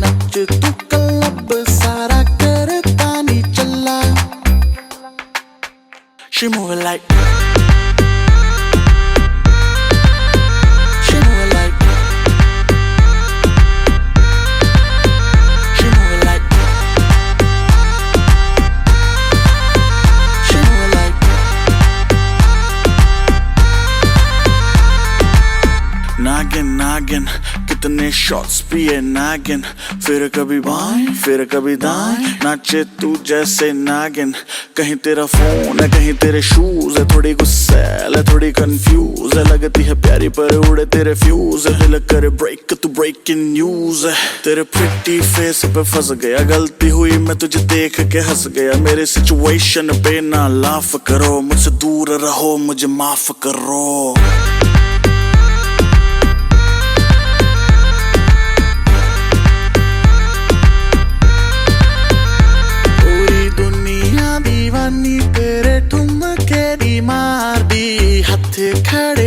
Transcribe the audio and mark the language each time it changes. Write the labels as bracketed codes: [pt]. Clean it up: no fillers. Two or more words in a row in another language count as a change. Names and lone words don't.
[hi] च तू क्लब सारा करता नहीं चला [en] She move like She move like She move like She move like [hi] नागिन नागिन कितने शॉट्स पिए नागिन फिर कभी बाएं फिर कभी दाएं नाचे तू जैसे नागिन कहीं तेरा फोन है कहीं तेरे शूज है थोड़ी गुस्सैल है थोड़ी कंफ्यूज है लगती है प्यारी पर उड़े तेरे फ्यूज है दिल करे ब्रेक तू [en] breaking news [hi] है तेरे [en] pretty face [hi] पे फंस गया गलती हुई मैं तुझे देख के हंस गया मेरे सिचुएशन पे ना लाफ करो मुझसे दूर रहो मुझे माफ करो [pa] ਦੀਵਾਨੀ ਤੇਰੇ ਠੁਮਕੇ ਦੀ ਮਾਰ ਦੀ ਹੱਥੇ ਖੜ੍ਹੇ